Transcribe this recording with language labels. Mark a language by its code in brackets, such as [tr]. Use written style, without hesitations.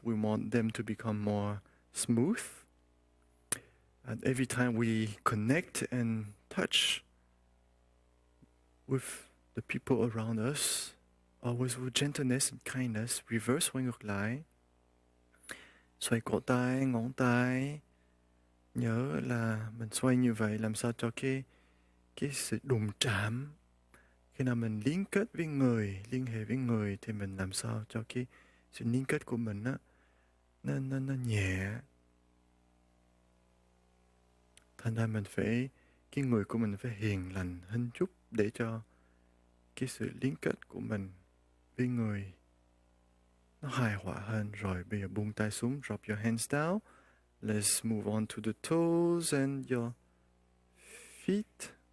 [en] We want them to become more smooth. And every time we connect and touch with the people around us, always with gentleness and kindness, reverse [vi] xoay ngược lại. Xoay cổ tay, ngón tay. Nhớ là mình xoay như vậy làm sao cho cái sự đụng chạm. Khi nào mình liên kết với người, liên hệ với người thì mình làm sao cho cái sự liên kết của mình á, nó nhẹ. Thành ra cái người của mình phải hiền lành hơn chút để cho cái sự liên kết của mình với người nó hài hòa hơn. Rồi bây giờ buông tay xuống, [en] drop your hands down. Let's move on to the toes and your feet.